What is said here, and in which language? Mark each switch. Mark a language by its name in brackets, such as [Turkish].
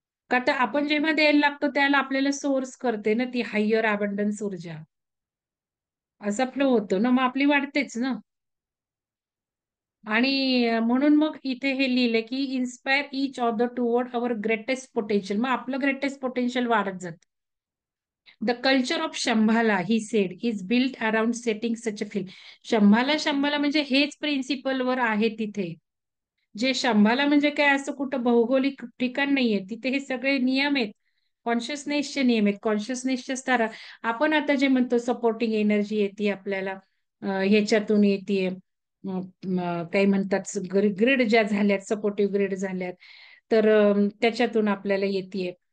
[Marathi] का तर आपण जेव्हा द्यायला लागतो त्याला आपल्याला सोर्स करते ना ती हायर अबंडन्स ऊर्जा. असा फ्लो होतो ना, मग आपली वाढतेच ना. आणि म्हणून मग इथे हे लिहिले की [English] Inspire each other toward our greatest potential. [Marathi] मग आपलं ग्रेटेस्ट पोटेन्शियल वाढत जात. [English] The culture of Shambhala he said is built around setting such a field. [Marathi] Shambhala म्हणजे हेच प्रिन्सिपल वर आहे तिथे. जे शंभाला म्हणजे काय, असं कुठं भौगोलिक ठिकाण नाहीये. तिथे हे सगळे नियम आहेत, कॉन्शियसनेसचे नियम आहेत, कॉन्शियसनेसच्या स्तरा. आपण आता जे म्हणतो सपोर्टिंग एनर्जी येते आपल्याला, ह्याच्यातून येते, काही म्हणतात ग्रिड ज्या झाल्यात, सपोर्टिव्ह ग्रिड झाल्यात, तर त्याच्यातून आपल्याला येते.